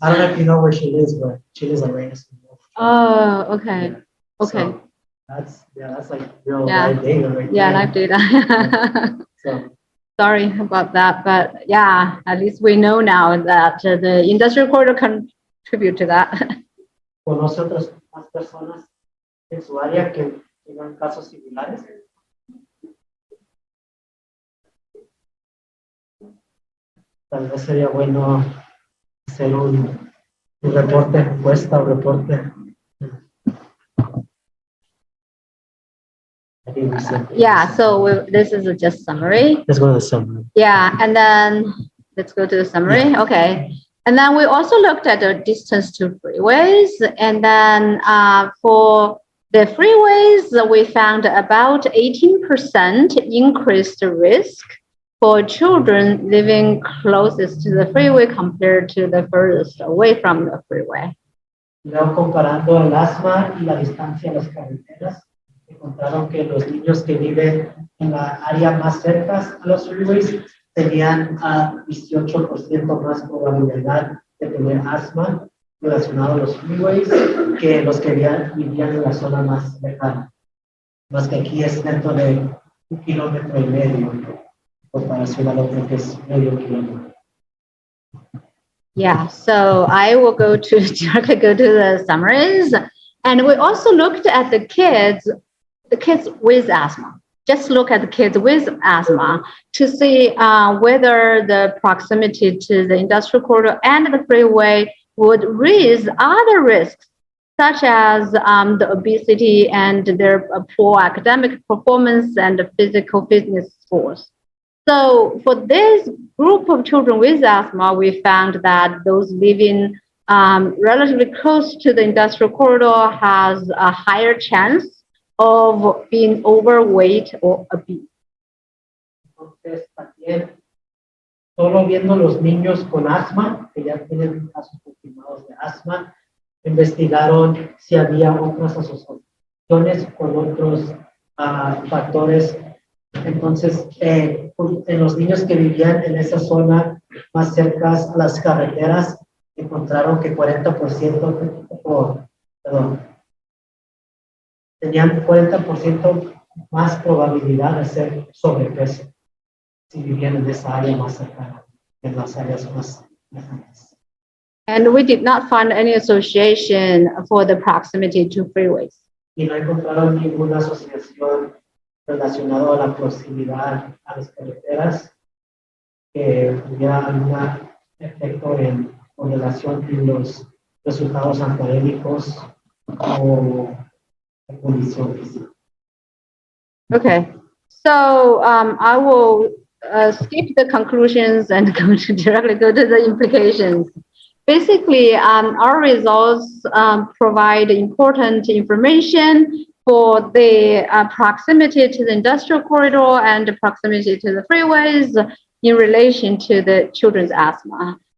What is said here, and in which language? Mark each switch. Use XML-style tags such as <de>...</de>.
<en>I don't know if you know where she lives, but she lives right next to me. Oh, okay, Yeah. okay. So that's like real live data right there. Yeah, live data. So, sorry about that, but yeah, at least we know now that the industrial corridor contribute to that.</en> <es>¿Conoce otras más personas en su área que tengan casos similares? Tal vez sería bueno hacer un reporte, encuesta o reporte.</es> <en>Yeah, so this is just summary. Let's go to the summary. Yeah, and then let's go to the summary. Okay. And then we also looked at the distance to freeways. And then for the freeways, we found about 18% increased risk for children living closest to the freeway compared to the furthest away from the freeway.</en> <es>Luego, comparando el asma y la distancia a las carreteras, encontraron que los niños que viven en la área más cerca a los freeways tenían 18% más probabilidad de tener asma relacionado a los freeways que los que vivían en la zona más lejana. Más que aquí es dentro de 1,5 kilómetros, en comparación a lo que es medio kilómetro.</es> <en>Yeah, so I will directly go to the summaries. And we also looked at the kids with asthma. Just look at the kids with asthma to see whether the proximity to the industrial corridor and the freeway would raise other risks, such as the obesity and their poor academic performance and physical fitness scores. So for this group of children with asthma, we found that those living relatively close to the industrial corridor has a higher chance of being overweight or obese.</en> <es>Entonces, también, solo viendo los niños con asma, que ya tienen casos confirmados de asma, investigaron si había otras asociaciones con otros factores. Entonces, en los niños que vivían en esa zona más cercas a las carreteras, encontraron que 40%, tenían 40% más probabilidad de ser sobrepeso si vivían en esa área más cercana, en las áreas más lejanas.</es> <en>And we did not find any association for the proximity to freeways.</en> <es>Y no encontraron ninguna asociación relacionada a la proximidad a las carreteras que tuviera algún efecto en relación con los resultados académicos o condición física.</es> <en>Okay, so I will skip the conclusions and directly go to the implications. Basically, our results provide important information for the proximity to the industrial corridor and proximity to the freeways in relation to the children's asthma.</en>